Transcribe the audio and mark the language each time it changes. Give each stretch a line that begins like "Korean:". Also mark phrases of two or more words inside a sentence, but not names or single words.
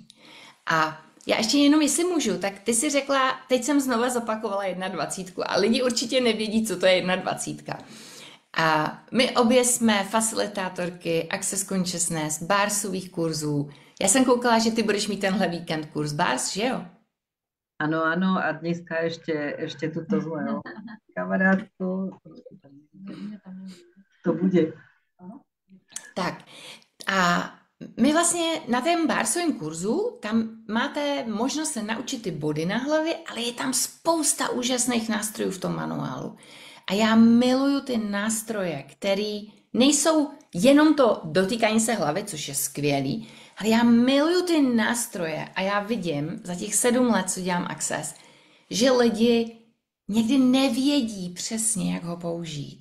Czech: A já ještě jenom, jestli můžu, tak ty si řekla, teď jsem znova zopakovala 21 a lidi určitě nevědí, co to je 21. A my obě jsme facilitátorky Access Consciousness, Barsových kurzů. Já jsem koukala, že ty budeš mít tenhle víkend kurz Bars, že jo?
Slovak: Áno, áno, a dneska ešte túto zlého kamarátku. To bude.
Czech: Tak a my vlastně na tom Barsovém kurzu, tam máte možnost se naučit ty body na hlavě, ale je tam spousta úžasných nástrojů v tom manuálu. A já miluju ty nástroje, které nejsou jenom to dotýkání se hlavy, což je skvělý, ale já miluju ty nástroje a já vidím za těch 7 let, co dělám Access, že lidi někdy nevědí přesně, jak ho použít.